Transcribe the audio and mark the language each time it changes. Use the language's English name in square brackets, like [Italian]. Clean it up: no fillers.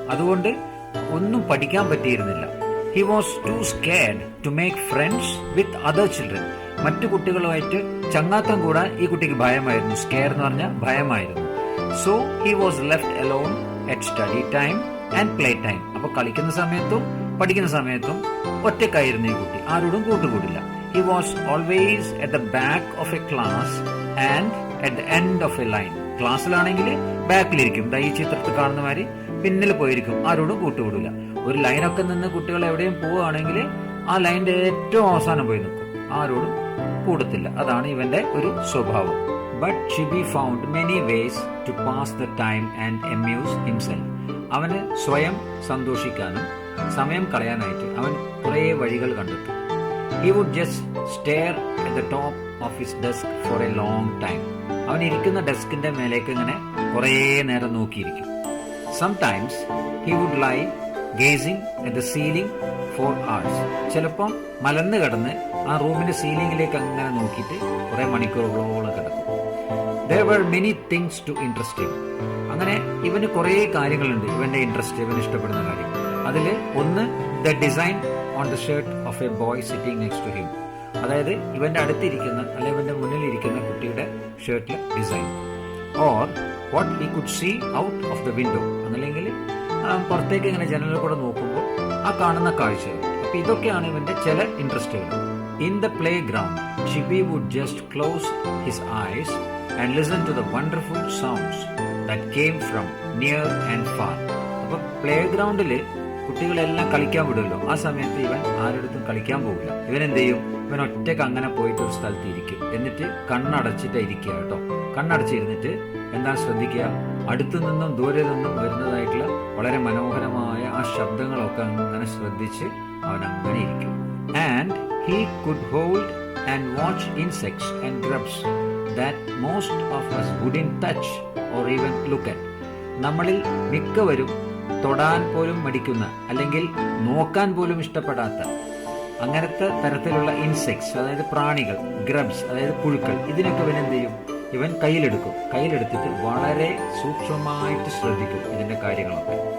[Malayalam] അതുകൊണ്ട് ഒന്നും പഠിക്കാൻ പറ്റിയിരുന്നില്ല. [English] He was too scared to make friends with other children. [Malayalam] മറ്റു കുട്ടികളുമായിട്ട് ചങ്ങാത്തം കൂടാൻ ഈ കുട്ടിക്ക് ഭയമായിരുന്നു. സ്കെയർ എന്ന് പറഞ്ഞാൽ ഭയമായിരുന്നു. [English] So he was left alone at study time and play time. [Malayalam] അപ്പൊ കളിക്കുന്ന സമയത്തും പഠിക്കുന്ന സമയത്തും ഒറ്റക്കായിരുന്നു ഈ കുട്ടി. ആരോടും കൂട്ടുകൂടില്ല. [English] He was always at the back of a class and at the end of a line. [Malayalam] ക്ലാസ്സിലാണെങ്കിൽ ബാക്കിലിരിക്കും, ഈ ചിത്രത്തിൽ കാണുന്ന മാതിരി പിന്നിൽ പോയിരിക്കും. ആരോടും കൂട്ടുകൂടില്ല. ഒരു ലൈനൊക്കെ നിന്ന് കുട്ടികൾ എവിടെയും പോവുകയാണെങ്കിൽ ആ ലൈനിന്റെ ഏറ്റവും അവസാനം പോയി നിൽക്കും. ആരോടും കൂടത്തില്ല. അതാണ് ഇവന്റെ ഒരു സ്വഭാവം. [English] But Chibi found many ways to pass the time and amuse himself. [Malayalam] അവന് സ്വയം സന്തോഷിക്കാനും സമയം കളയാനായിട്ട് അവൻ കുറേ വഴികൾ കണ്ടെത്തി. [English] He would just stare at the top of his desk for a long time. [Malayalam] അവൻ ഇരിക്കുന്ന ഡെസ്കിന്റെ മേലേക്ക് ഇങ്ങനെ കുറേ നേരം നോക്കിയിരിക്കും. [English] Sometimes he would lie gazing at the ceiling for hours. [Malayalam] ചിലപ്പം മലന്ന് കിടന്ന് ആ റൂമിന്റെ സീലിംഗിലേക്ക് അങ്ങനെ നോക്കിയിട്ട് കുറെ മണിക്കൂറുകളോളം കിടക്കും. [English] There were many things to interest him. [Malayalam] അങ്ങനെ ഇവന് കുറേ കാര്യങ്ങളുണ്ട് ഇവന്റെ ഇൻട്രസ്റ്റ്, ഇവന് ഇഷ്ടപ്പെടുന്ന കാര്യം. അതിൽ ഒന്ന് [English] The design on the shirt of a boy sitting next to him. [Malayalam] അതായത് ഇവന്റെ അടുത്തിരിക്കുന്ന അല്ലെങ്കിൽ ഇവന്റെ മുന്നിലിരിക്കുന്ന കുട്ടിയുടെ ഷർട്ടിലെ design. [English] Or what he could see out of the window. [Malayalam] അതല്ലെങ്കിൽ പുറത്തേക്ക് ഇങ്ങനെ ജനലിൽ കൂടെ നോക്കുമ്പോൾ ആ കാണുന്ന കാഴ്ചകൾ. അപ്പൊ ഇതൊക്കെയാണ് ഇവന്റെ ചില ഇൻട്രസ്റ്റുകൾ. [English] In the play ground Chibi would just close his eyes and listen to the wonderful sounds that came from near and far. [Malayalam] അപ്പൊ പ്ലേ ഗ്രൗണ്ടില് കുട്ടികളെല്ലാം കളിക്കാൻ വിടുമല്ലോ, ആ സമയത്ത് ഇവൻ ആരുടെ കളിക്കാൻ പോകില്ല. ഇവൻ എന്ത് ചെയ്യും? ഇവൻ ഒറ്റക്ക് അങ്ങനെ പോയിട്ട് ഒരു സ്ഥലത്ത് ഇരിക്കും. എന്നിട്ട് കണ്ണടച്ചിട്ട് ഇരിക്കുക കേട്ടോ. കണ്ണടച്ചിരുന്നിട്ട് എന്താണ് ശ്രദ്ധിക്കുക? അടുത്തു നിന്നും ദൂരെ നിന്നും വരുന്നതായിട്ടുള്ള വളരെ മനോഹരമായ ആ ശബ്ദങ്ങളൊക്കെ അങ്ങനെ ശ്രദ്ധിച്ച് അവൻ അങ്ങനെ ഇരിക്കും. [English] And he could hold and watch insects and grubs that most of us wouldn't touch or even look at. [Malayalam] നമ്മളിൽ മിക്കവരും തൊടാൻ പോലും മടിക്കുന്ന, അല്ലെങ്കിൽ നോക്കാൻ പോലും ഇഷ്ടപ്പെടാത്ത അങ്ങനത്തെ തരത്തിലുള്ള ഇൻസെക്ട്സ്, അതായത് പ്രാണികൾ, ഗ്രബ്സ് അതായത് പുഴുക്കൾ, ഇതിനൊക്കെ ഇവൻ എന്ത് ചെയ്യും? ഇവൻ കയ്യിലെടുക്കും. കയ്യിലെടുത്തിട്ട് വളരെ സൂക്ഷ്മമായിട്ട് ശ്രദ്ധിക്കും ഇതിന്റെ കാര്യങ്ങളൊക്കെ.